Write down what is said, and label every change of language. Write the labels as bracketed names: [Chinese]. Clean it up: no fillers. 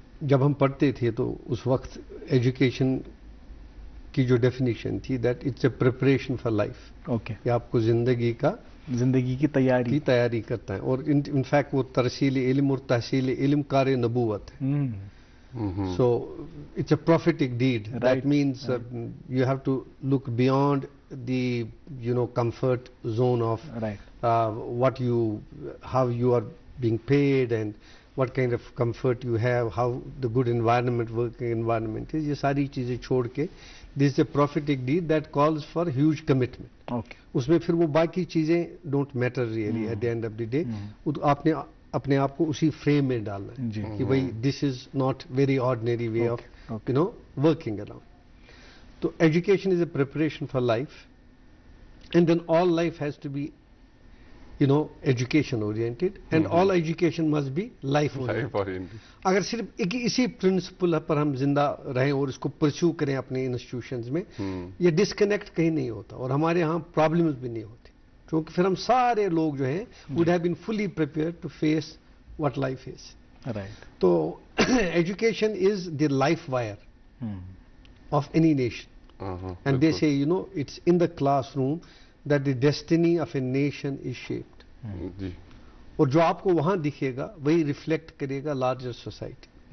[Urdu] جب ہم پڑھتے تھے تو اس وقت ایجوکیشن کی جو ڈیفینیشن تھی [English] That it's a preparation for life. Okay. [Urdu] یہ آپ کو زندگی کی تیاری کرتا ہے اور انفیکٹ وہ ترسیل علم اور تحصیل علم کار نبوت ہے. [English] So it's a prophetic deed. That means you have to look beyond the comfort zone of what how you are being paid and what kind of comfort you have, how the good environment, working environment is. [Urdu] یہ ساری چیزیں چھوڑ کے [English] this is a prophetic deed that calls for huge commitment. Okay. [Urdu] اس میں پھر وہ باقی چیزیں [English] don't matter really at the end of the day. [Urdu] آپ نے اپنے آپ کو اسی فریم میں ڈالنا ہے کہ بھائی [English] this is not very ordinary way of working around. تو education is a preparation for life and then all life has to be education oriented and all education must be life oriented. [Urdu] اگر صرف اسی principal پر ہم زندہ رہیں اور اس کو perceive کریں اپنے انسٹیٹیوشنز میں, یہ ڈسکنیکٹ کہیں نہیں ہوتا اور ہمارے ہاں پرابلمز بھی نہیں ہوتے, کیونکہ پھر ہم سارے لوگ جو ہیں [English] would have been fully prepared to face what life is. Right. تو education is the life wire of any nation. And they say it's in the classroom that the destiny of a nation is shaped. [Urdu] اور جو آپ کو وہاں دکھے گا وہی reflect کرے گا larger society.